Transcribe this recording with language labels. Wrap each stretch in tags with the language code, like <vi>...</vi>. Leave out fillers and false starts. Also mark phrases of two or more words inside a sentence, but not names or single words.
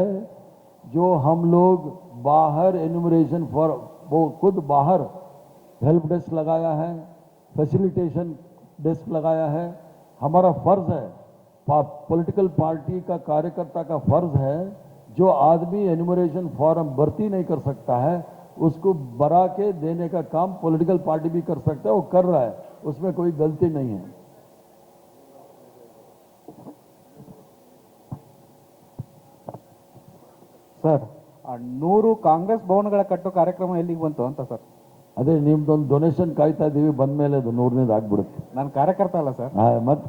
<hi>जो हम लोग बाहर</hi> <en>enumeration form,</en> <hi>वो खुद बाहर</hi> <en>help desk</en> <hi>लगाया है,</hi> <en>facilitation desk</en> <hi>लगाया है। हमारा फर्ज है,</hi> <en>political party</en> <hi>का कार्यकर्ता का फर्ज है, जो आदमी</hi> <en>enumeration form</en> <hi>भर्ती नहीं कर सकता है उसको बरा के देने का काम</hi> <en>political party</en> <hi>भी कर सकता है, वो कर रहा है, उसमें कोई गलती नहीं है।</hi> <kn>ಸರ್, 100 ಕಾಂಗ್ರೆಸ್ ಭವನಗಳ ಕಟ್ಟೋ ಕಾರ್ಯಕ್ರಮ ಎಲ್ಲಿಗೆ ಬಂತು ಅಂತ ಸರ್? ಅದೇ ನಿಮ್ದೊಂದು ಡೊನೇಷನ್ ಕಾಯ್ತಾ ಇದ್ದೀವಿ, ಬಂದ ಮೇಲೆ ಅದು 100ನೇದು ಆಗ್ಬಿಡುತ್ತೆ. ನಾನು ಕಾರ್ಯಕರ್ತ ಅಲ್ಲ ಸರ್.</kn>